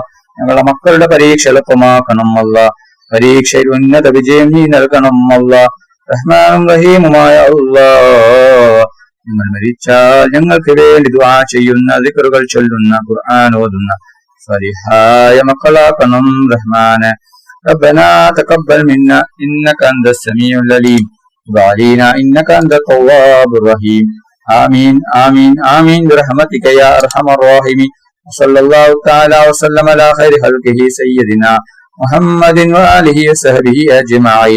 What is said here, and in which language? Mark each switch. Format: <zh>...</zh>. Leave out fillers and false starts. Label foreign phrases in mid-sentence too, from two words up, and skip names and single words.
<ml>ഞങ്ങളെ മക്കളുടെ പരീക്ഷ എളുപ്പമാക്കണം അല്ലാഹ്. പരീക്ഷയിൽ ഉന്നത വിജയം നീ നൽകണം അല്ലാഹ്. റഹ്മാനും റഹീമുമായ അല്ലാഹ്, നിങ്ങൾ മരിച്ചാൽ ഞങ്ങൾക്ക് വേണ്ടി ദുആ ചെയ്യുന്ന ദിക്റുകൾ ചൊല്ലുന്ന ഖുർആൻ ഓതുന്ന സ്വലിഹായ മക്കളാക്കണം റഹ്മാനെ.</ml> <ar>ربنا تقبل منا إنك أنت السميع العليم وتب علينا إنك أنت التواب الرحيم. آمين آمين آمين برحمتك يا أرحم الراحمين. وصلى الله تعالى وسلم على خير خلقه سيدنا محمد وآله وصحبه أجمعين.</ar>